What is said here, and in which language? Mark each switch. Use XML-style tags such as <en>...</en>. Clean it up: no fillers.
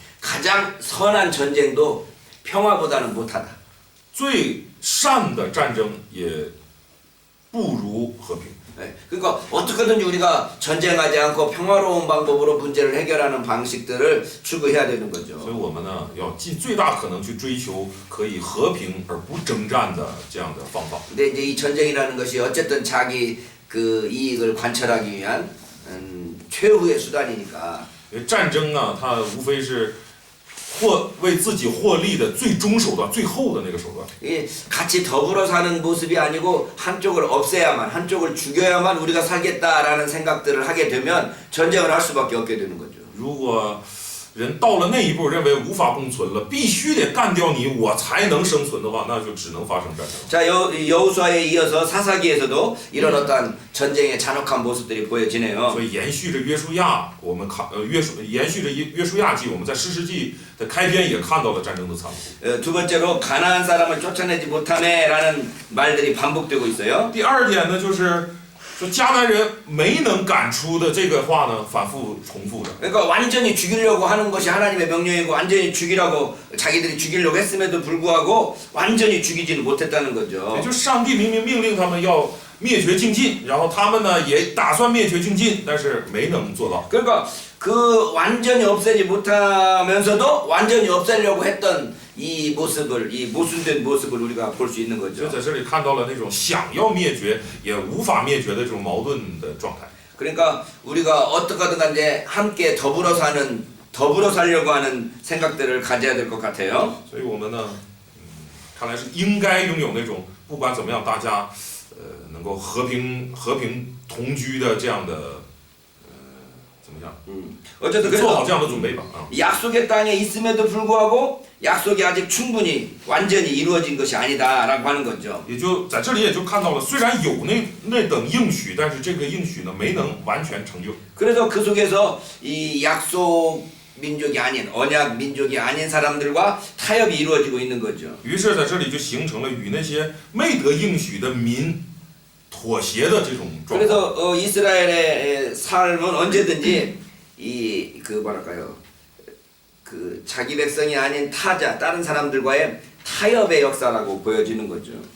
<ko>가장 선한 전쟁도 평화보다는 못하다.</ko> <zh>最善的战争也不如和平。</zh> <ko>예, 그러니까 어떻게든지 우리가 전쟁하지 않고 평화로운 방법으로 문제를 해결하는 방식들을 추구해야 되는</ko> <zh>所以</zh> <ko>거죠.</ko> <zh>我们呢，要尽最大可能去追求可以和平而不征战的这样的方法。</zh> <ko>근데 이제 이 전쟁이라는 것이 어쨌든 자기 그 이익을 관철하기 위한 최후의 수단이니까.</ko> <zh>因为战争啊，它无非是为自己获利的最终手段、最后的那个手段。</zh> <ko>이 같이 더불어 사는 모습이 아니고 한쪽을 없애야만, 한쪽을 죽여야만 우리가 살겠다라는 생각들을 하게 되면 전쟁을 할 수밖에 없게 되는 거죠.</ko> <zh>如果人到了那一步，认为无法共存了，必须得干掉你，我才能生存的话，那就只能发生战争。</zh> <ko>자, 여호수아에 이어서 사사기에서도 이런 어떤 전쟁의 잔혹한 모습들이 보여지네요.</ko> <zh>所以延续着约书亚，我们看延续着约书亚记，我们在士师记的开篇也看到了战争的残酷。</zh> <ko>두 번째로 가나안 사람을 쫓아내지 못하네라는 말들이 반복되고 있어요.</ko> <zh>第二点呢，就是说迦南人没能赶出的这个话呢，反复重复着。</zh> <ko>그러니까 완전히 죽이려고 하는 것이 하나님의 명령이고 완전히 죽이라고 자기들이 죽이려고 했음에도 불구하고 완전히 죽이지는 못했다는</ko> <zh>也</zh> <ko>거죠.</ko> <zh>就是上帝明明命令他们要灭绝净尽，然后他们呢也打算灭绝净尽，但是没能做到。</zh> <ko>그러니까 그 완전히 없애지 못하면서도 완전히 없애려고 했던 이 모습을, 이 모순된 모습을 우리가 볼 수 있는</ko> <zh>就</zh> <ko>거죠.</ko> <zh>在这里看到了那种想要灭绝也无法灭绝的这种矛盾的状态。</zh> <ko>그러니까 우리가 어떻게든 간에 함께 더불어 살려고 하는 생각들을 가져야 될 것 같아요.</ko> <zh>所以我们呢，看来是应该拥有那种不管怎么样，大家能够和平同居的这样的怎么样？</zh> <ko>어쨌든</ko> <zh>做好这样的准备吧啊。</zh> <ko>약속의 땅에 있음에도 불구하고 약속이 아직 충분히 완전히 이루어진 것이 아니다라고 하는 거죠.</ko> <zh>也就在这里也就看到了，虽然有那等应许，但是这个应许呢没能完全成就。</zh> <ko>그래서 그 속에서 이 약속 민족이 아닌 언약 민족이 아닌 사람들과 타협이 이루어지고 있는 거죠.</ko> <zh>于是在这里就形成了与那些没得应许的民妥协的这种状况。</zh> <ko>그래서 이스라엘의 삶은 언제든지 이 그 뭐랄까요 그 자기 백성이 아닌 타자 다른 사람들과의 타협의 역사라고 보여지는 거죠.</ko>